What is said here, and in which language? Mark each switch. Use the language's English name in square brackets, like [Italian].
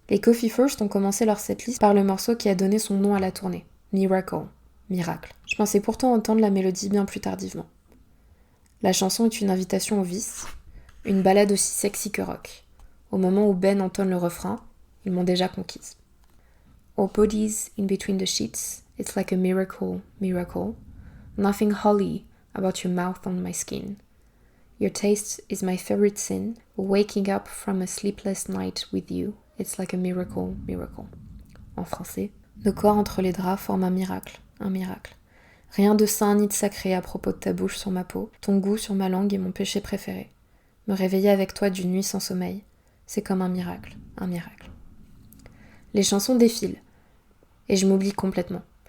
[French] Les Coffee First ont commencé leur setlist par le morceau qui a donné son nom à la tournée, Miracle, miracle. Je pensais pourtant entendre la mélodie bien plus tardivement. La chanson est une invitation au vice, une ballade aussi sexy que rock. Au moment où Ben entonne le refrain, ils m'ont déjà conquise. [English] Our bodies in between the sheets, it's like a miracle, miracle. Nothing holy about your mouth on my skin. Your taste is my favorite sin. Waking up from a sleepless night with you, it's like a miracle, miracle. [French] En français, nos corps entre les draps forment un miracle, un miracle. Rien de saint ni de sacré à propos de ta bouche sur ma peau, ton goût sur ma langue est mon péché préféré. Me réveiller avec toi d'une nuit sans sommeil, c'est comme un miracle, un miracle. Les chansons défilent, et je m'oublie complètement.